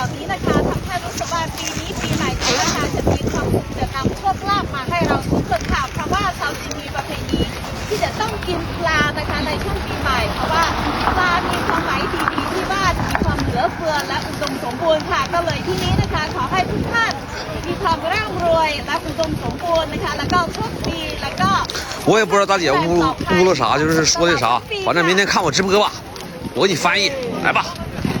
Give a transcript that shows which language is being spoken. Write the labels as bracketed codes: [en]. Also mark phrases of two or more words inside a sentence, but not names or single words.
[th] นะคะทำให้รู้สึกว่าปีนี้ปีใหม่ของประชาชนมีความสุขจะนำโชคลาภมาให้เราทุกคนค่ะเพราะว่าชาวจีนมีประเพณีที่จะต้องกินปลานะคะในช่วงปีใหม่เพราะว่าปลามีความหมายดีๆที่ว่าจะมีความเหลือเฟือและอุดมสมบูรณ์ค่ะก็เลยที่นี้นะคะขอให้ทุกท่านมีความร่ำรวยและอุดมสมบูรณ์นะคะแล้วก็โชคดีแล้วก็ [zh] 我也不知道大姐误了啥，就是说的啥，反正明天看我直播吧，我给你翻译，来吧。